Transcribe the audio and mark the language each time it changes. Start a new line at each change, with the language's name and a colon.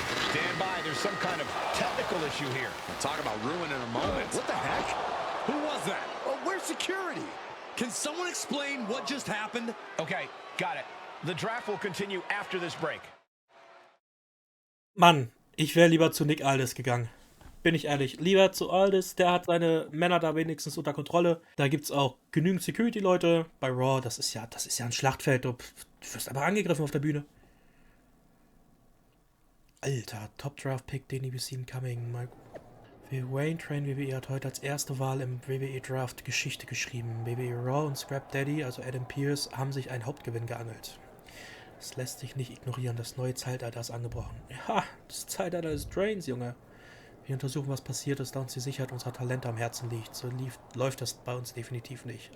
English: Stand by, there's some kind of technical issue here. We'll talk about ruin in a moment. What the heck? Who was that? Oh, where's security? Can someone explain what just happened? Okay, got it. The draft will continue after this break.
German: Mann, ich wäre lieber zu Nick Aldis gegangen. Bin ich ehrlich. Lieber zu Aldis, der hat seine Männer da wenigstens unter Kontrolle. Da gibt es auch genügend Security-Leute. Bei Raw, das ist ja ein Schlachtfeld. Du wirst aber angegriffen auf der Bühne. Alter, Top-Draft-Pick, den
English: we seen coming.
German: Wayne Train WWE hat heute als erste Wahl im WWE-Draft Geschichte geschrieben. WWE Raw und Scrap Daddy, also Adam Pearce, haben sich einen Hauptgewinn geangelt. Es lässt sich nicht ignorieren, das neue Zeitalter ist angebrochen. Ja, das Zeitalter des Drains, Junge. Wir untersuchen, was passiert ist, da uns die Sicherheit unserer Talente am Herzen liegt. So läuft das bei uns definitiv nicht.